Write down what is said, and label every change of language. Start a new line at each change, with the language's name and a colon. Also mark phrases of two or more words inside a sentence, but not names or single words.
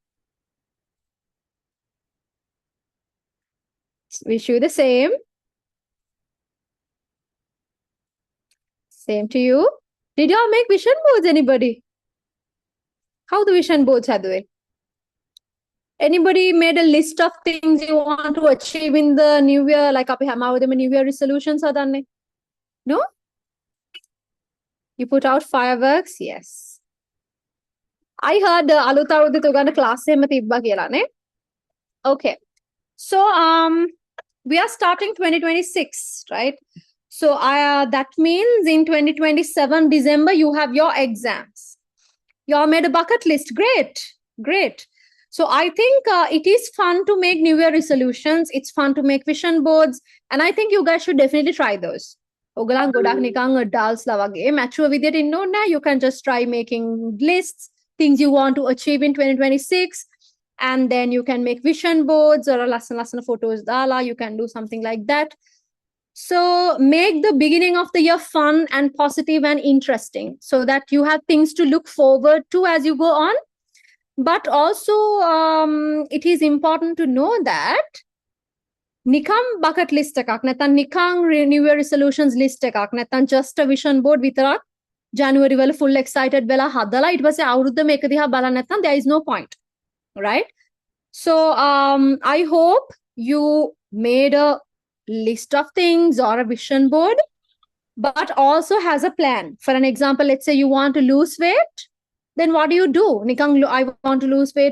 English: Wish you the same. Same to you. Did you all make vision boards, anybody? How the vision boards are doing? Anybody made a list of things you want to achieve in the new year? Like
Sinhala: අපි හැමෝටම
English: new year resolutions හදන්නේ? No? You put out fireworks? Yes. I heard
Sinhala: අලුත් අවුරුද්දේ උගන්න class එකෙම තිබ්බා කියලා නේ?
English: Okay. So we are starting 2026, right? So that means in 2027 December you have your exams. You all made a bucket list. Great. Great. So I think it is fun to make New Year resolutions. It's fun to make vision boards. And I think you guys should definitely try those.
Sinhala: ඔයගලන් ගොඩක් නිකන් adults ලා වගේ mature විදියට ඉන්න ඕනේ නැහැ.
English: You can just try making lists, things you want to achieve in 2026. And then you can make vision boards or ලස්සන photos දාලා. You can do something like that. So make the beginning of the year fun and positive and interesting so that you have things to look forward to as you go on. But also, it is important to know that නිකම් bucket list
Sinhala: එකක් නැත්නම් නිකම්
English: New Year resolutions list
Sinhala: එකක් නැත්නම්
English: just a vision board විතරක් January වල full excited
Sinhala: වෙලා හදලා ඊට පස්සේ අවුරුද්දම එක දිහා බලන්න නැත්නම්
English: there is no point, right? So I hope you made a list of things or a vision board, but also has a plan. For an example, let's say you want to lose weight. Then what do you do? Nikang, I want to lose weight.